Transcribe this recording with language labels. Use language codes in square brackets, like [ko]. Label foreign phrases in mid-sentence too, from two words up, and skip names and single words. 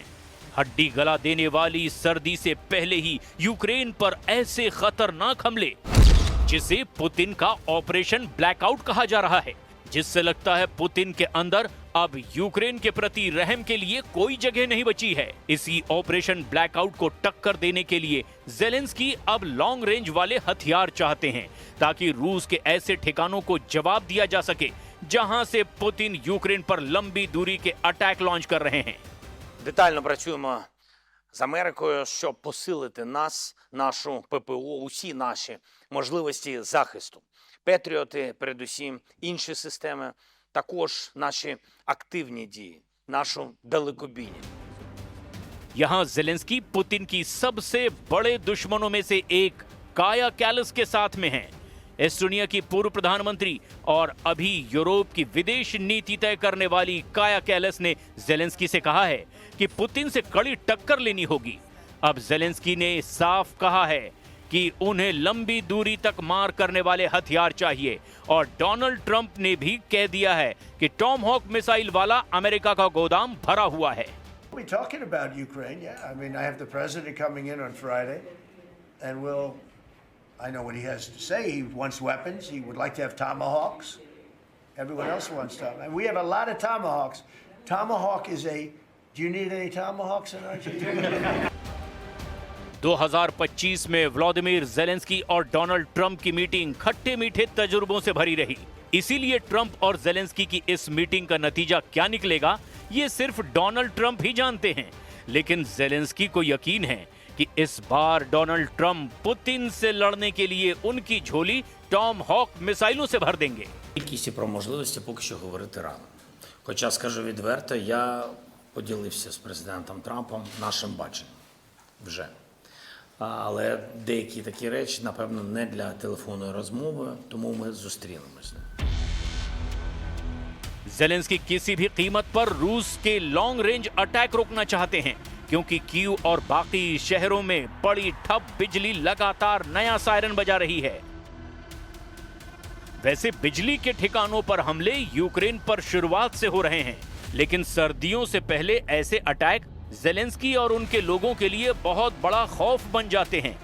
[hi] हड्डी गला देने वाली सर्दी से पहले ही यूक्रेन पर ऐसे खतरनाक हमले जिसे पुतिन का [en] operation blackout [hi] कहा जा रहा है, जिससे लगता है पुतिन के अंदर अब यूक्रेन के प्रति रहम के लिए कोई जगह नहीं बची है। इसी [en] operation blackout [hi] को टक्कर देने के लिए ज़ेलेंस्की अब [en] long range [hi] वाले हथियार चाहते हैं ताकि रूस के ऐसे ठिकानों को जवाब दिया जा सके जहां से पुतिन यूक्रेन पर लंबी दूरी के [en] attack launch [hi] कर रहे हैं। [uk] Детально працюємо з Америкою, щоб посилити нас, нашу ППО, усі наші можливості захисту. Петріоти, передусім, інші системи, також наші активні дії, нашу далекобійність. [hi] यहां ज़ेलेंस्की पुतिन की सबसे बड़े दुश्मनों में से एक काया कैलस के साथ में हैं। एस्टोनिया की पूर्व प्रधानमंत्री और अभी यूरोप की विदेश नीति तय करने वाली काया कैलस ने ज़ेलेंस्की से कहा है कि पुतिन से कड़ी टक्कर लेनी होगी। अब ज़ेलेंस्की ने साफ कहा है कि उन्हें लंबी दूरी तक मार करने वाले हथियार चाहिए और डोनाल्ड ट्रंप ने भी कह दिया है कि टॉमहॉक मिसाइल वाला अमेरिका का गोदाम भरा हुआ है। [en] We're talking about Ukraine, yeah. I mean, I have the president coming in on Friday, and I know what he has to say. He wants weapons. He would like to have tomahawks. Everyone else wants tomahawks. And we have a lot of tomahawks. Tomahawk is do you need any tomahawks in Argentina? [hi] 2025 में व्लादिमीर ज़ेलेंस्की और डोनाल्ड ट्रंप की मीटिंग खट्टे मीठे तजुर्बों से भरी रही। इसीलिए ट्रंप और ज़ेलेंस्की की इस मीटिंग का नतीजा क्या निकलेगा, ये सिर्फ डोनाल्ड ट्रंप ही जानते हैं। लेकिन ज़ेलेंस्की को यकीन है कि इस बार डोनाल्ड ट्रंप पुतिन से लड़ने के लिए उनकी झोली टॉमहॉक मिसाइलों से भर देंगे। [uk] Кількість і про можливості поки що говорити рано. Хоча, скажу відверто, я поділився з президентом Трампом нашим баченням вже. Але деякі такі речі, напевно, не для телефонної розмови, тому ми зустрінемось. [hi] ज़ेलेंस्की किसी भी कीमत पर रूस के [en] long range attack [hi] रोकना चाहते हैं क्योंकि कीव और बाकी शहरों में बड़ी ठप बिजली लगातार नया सायरन बजा रही है। वैसे बिजली के ठिकानों पर हमले यूक्रेन पर शुरुआत से हो रहे हैं, लेकिन सर्दियों से पहले ऐसे अटैक ज़ेलेंस्की और उनके लोगों के लिए बहुत बड़ा खौफ बन जाते हैं।